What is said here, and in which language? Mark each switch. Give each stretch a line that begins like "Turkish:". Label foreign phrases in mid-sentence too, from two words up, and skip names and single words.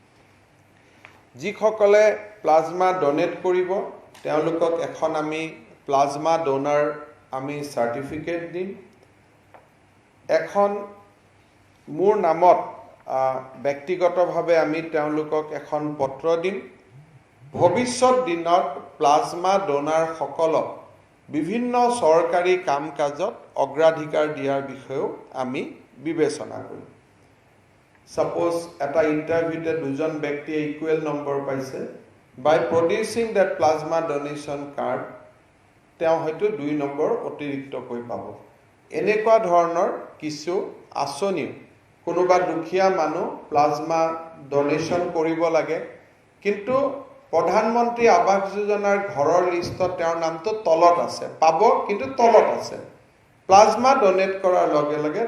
Assamese: যিসকলে
English: plasma donate
Assamese: কৰিব তেওঁলোকক এখন আমি
English: plasma donor
Assamese: আমি সাৰ্টিফিকেট দিম এখন মোৰ নামত ব্যক্তিগতভাৱে আমি তেওঁলোকক এখন পত্ৰ দিম ভৱিষ্যত দিনত
English: plasma donor
Assamese: সকলক বিভিন্ন সৰকাৰী কাম-কাজত অগ্ৰাধিকাৰ দিয়াৰ বিষয়েও আমি বিবেচনা কৰিম
English: suppose at a interview
Assamese: দুজন ব্যক্তিয়ে
English: equal number
Assamese: পাইছে
English: by producing that plasma donation card
Assamese: তেওঁ হয়তো 2 নম্বৰ অতিৰিক্ত কৈ পাব এনেকুৱা ধৰণৰ কিছু আঁচনি কোনোবা দুখীয়া মানুহ
English: plasma donation
Assamese: কৰিব লাগে কিন্তু প্ৰধানমন্ত্ৰী আৱাস যোজনাৰ ঘৰৰ লিষ্টত তেওঁৰ নামটো তলত আছে পাব কিন্তু তলত আছে
English: plasma donate
Assamese: কৰাৰ লগে লগে